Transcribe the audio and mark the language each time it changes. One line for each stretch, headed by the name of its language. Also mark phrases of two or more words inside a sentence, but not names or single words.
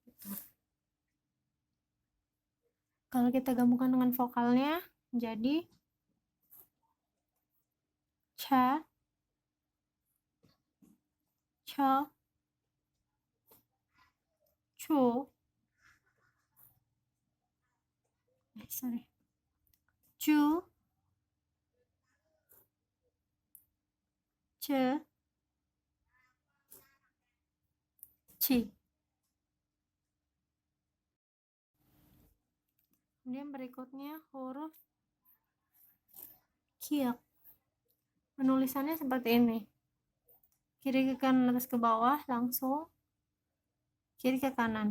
Indonesian: Kalau kita gabungkan dengan vokalnya, jadi ca, ca, cu, cu, ce, ci. Kemudian berikutnya huruf kiak. Penulisannya seperti ini. Kiri ke kanan, atas ke bawah, langsung kiri ke kanan.